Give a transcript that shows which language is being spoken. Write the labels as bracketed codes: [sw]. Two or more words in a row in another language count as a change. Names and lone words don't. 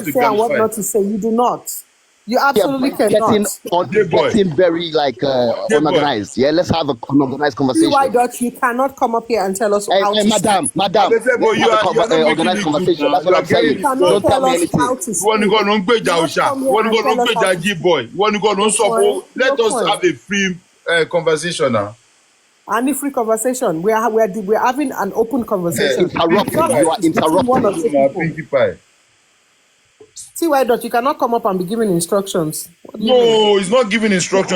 [en] to say and what gamify. not to say. You do not. You absolutely Getting cannot. getting very unorganized. Yeah, let's have an organized conversation. Why don't you cannot come up here and tell us how to Madam, speak? let's have an organized conversation. That's what I'm saying. You cannot Don't tell tell me us anything. how to speak. [yo] Wọ́n ní kọ́ ló ń gbèjà [en] You [yo] òòṣà, [en] must come here [yo] wọ́n ní [en] and [yo] kọ́ ló [en] tell [yo] ń [en] us how [yo] gbèjà [en] to [yo] G-boy, wọ́n ní kọ́ ló ń sọ fún. [en] Let us have a free conversation now. And free conversation. We're having an open conversation. Interrupting. You are interrupting. Pinkie Pie. See why don't you cannot come up and be giving instructions? No, he's not giving instructions.